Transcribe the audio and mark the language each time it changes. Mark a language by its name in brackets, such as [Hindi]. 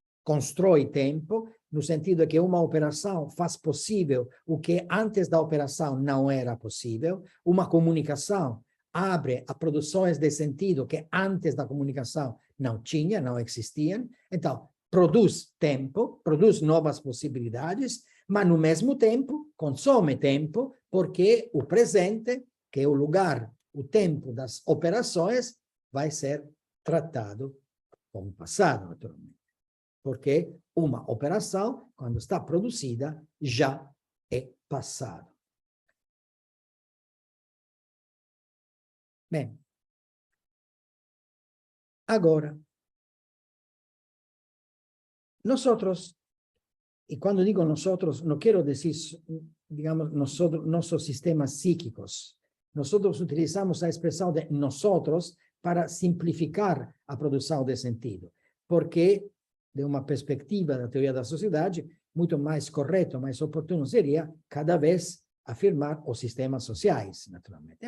[Portuguese] constrói tempo, no sentido que uma operação faz possível o que antes da operação não era possível, uma comunicação abre a produções de sentido que antes da comunicação não tinha, não existiam, então produz tempo, produz novas possibilidades, mas no mesmo tempo consome tempo, porque o presente, que é o lugar, o tempo das operações, vai ser tratado como passado, naturalmente. Porque uma operação, quando está produzida, já é passado. Bem, agora, [Spanish] nosotros, y cuando digo nosotros, no quiero decir, digamos, [Portuguese] nossos sistemas psíquicos. Nosotros utilizamos a expressão de nosotros para simplificar a produção de sentido, porque, de uma perspectiva da teoria da sociedade, muito mais correto, mais oportuno seria, cada vez, afirmar os sistemas sociais, naturalmente.